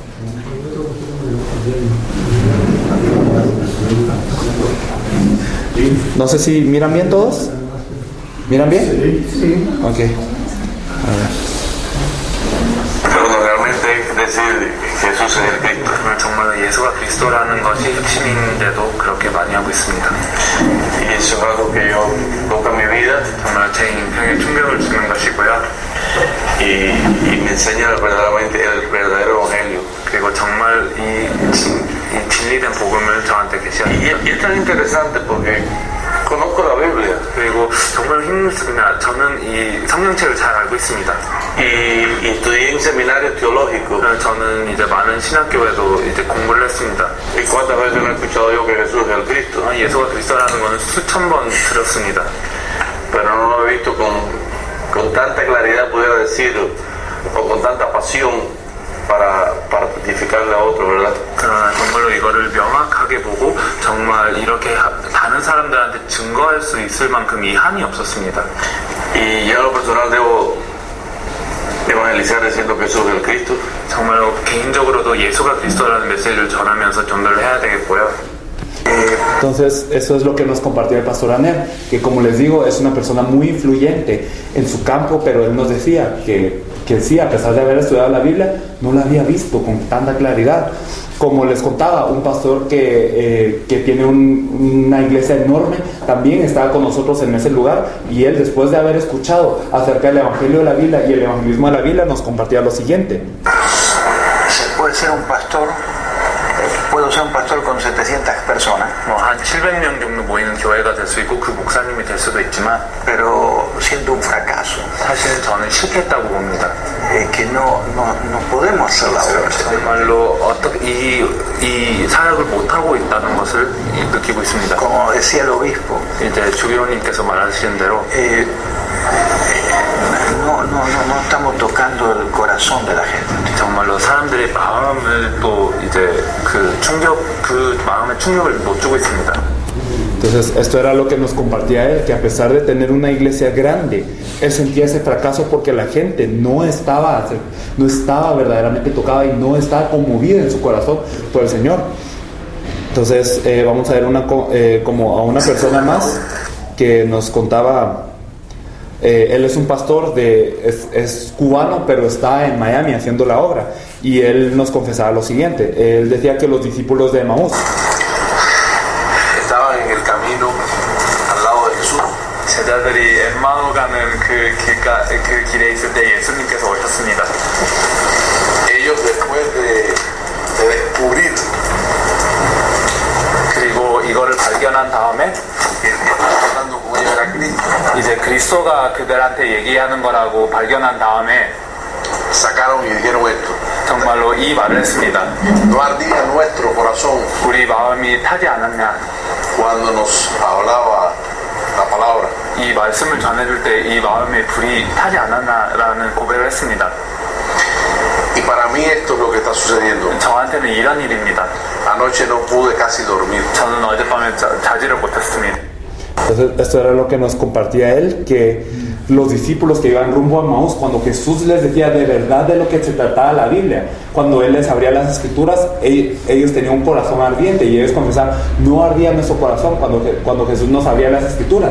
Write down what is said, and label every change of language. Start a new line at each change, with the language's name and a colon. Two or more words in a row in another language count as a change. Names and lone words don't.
Spanish: No sé si miran bien todos. ¿Miran bien? Sí. Ok. A ver. Pero realmente decir Jesús es el Cristo.
Korean: 정말로 예수가 그리스도라는 것이 핵심인데도 그렇게 많이 하고 있습니다.
Spanish: Y eso es algo que yo toca mi vida
Korean: 정말 제 인생에 충격을 주는 것이고요.
Spanish: y me enseña verdaderamente el verdadero evangelio.
Korean: 그리고 정말 이 진리된 복음을 저한테 계시합니다.
Spanish: Y es tan interesante porque conozco la Biblia.
Korean: 그리고 정말 힘듭니다. 저는 이 성경책을 잘 알고 있습니다.
Spanish: Y estudié en seminario teológico.
Korean: 저는 이제 많은 신학교에도 이제 공부를 했습니다.
Spanish: ¿Y cuántas veces no he escuchado yo que Jesús es el Cristo?
Korean: 예수가 그리스도라는 것은 수천 번 들었습니다.
Spanish: Pero no lo he visto con tanta claridad, pudiera decir, o con tanta pasión para testificarle a otro, ¿verdad?
Korean: 그러나 정말로 이거를 명확하게 보고 정말 이렇게 다른 사람들한테 증거할 수 있을 만큼 이 한이 없었습니다.
Spanish: Y yo en lo personal debo evangelizar diciendo que Jesús es el Cristo.
Korean: 정말로 개인적으로도 예수가 그리스도라는 메시지를 전하면서 전도를 해야 되겠고요.
Spanish: Entonces eso es lo que nos compartió el pastor Anel, que como les digo es una persona muy influyente en su campo, pero él nos decía que sí, a pesar de haber estudiado la Biblia, no la había visto con tanta claridad. Como les contaba, un pastor que tiene una iglesia enorme también estaba con nosotros en ese lugar, y él, después de haber escuchado acerca del Evangelio de la Biblia y el evangelismo de la Biblia, nos compartía lo siguiente. Se puede ser un pastor, puedo ser un pastor con 700 personas,
Korean: 한 700명 정도 모이는 교회가 될 수 있고 그 목사님이 될 수도 있지만,
Spanish: pero siendo un fracaso,
Korean: 사실 저는 실패했다고 봅니다.
Spanish: que no podemos hacer la obra.
Korean: 정말로 어떻게 이 사역을 못하고 있다는 것을 느끼고 있습니다.
Spanish: Como decía el obispo,
Korean: 이제 주교님께서 말하시는 대로
Spanish: no estamos tocando el corazón de la gente.
Korean: 정말로 사람들의 마음을 또 이제 그 마음의 충격을 못 주고 있습니다.
Spanish: Entonces esto era lo que nos compartía él, que a pesar de tener una iglesia grande, él sentía ese fracaso porque la gente no estaba verdaderamente tocada y no estaba conmovida en su corazón por el Señor. Entonces vamos a ver como a una persona más que nos contaba. Él es un pastor, es cubano, pero está en Miami haciendo la obra, y él nos confesaba lo siguiente. Él decía que los discípulos de Emaús Estaban en el camino al lado de Jesús.
Korean: 제자들이 엠마오 가는 그 길에 있을 때 예수님께서 오셨습니다.
Spanish: Ellos después de descubrir
Korean: 그리고 이거를 발견한 다음에
Spanish: que el que estaba hablando con ellos era Cristo,
Korean: 이제 그리스도가 그들한테 얘기하는 거라고 발견한 다음에
Spanish: sacaron y dijeron esto:
Korean: 정말로 이 말을 했습니다.
Spanish: no ardía nuestro corazón
Korean: 우리 마음이 타지 않았냐.
Spanish: cuando nos hablaba la palabra.
Korean: 이 말씀을 전해줄 때 이 마음의 불이 타지 않았나라는 고백을 했습니다.
Spanish: Y para mí esto es lo que está sucediendo.
Korean: 저한테는 이런 일입니다.
Spanish: Anoche no pude casi dormir.
Korean: 저는 어젯밤에 자지를 못했습니다.
Spanish: Entonces esto era lo que nos compartía él, que los discípulos que iban rumbo a Maús, cuando Jesús les decía de verdad de lo que se trataba la Biblia, cuando Él les abría las escrituras, ellos tenían un corazón ardiente y ellos confesaban, no ardía nuestro corazón cuando Jesús nos abría las escrituras.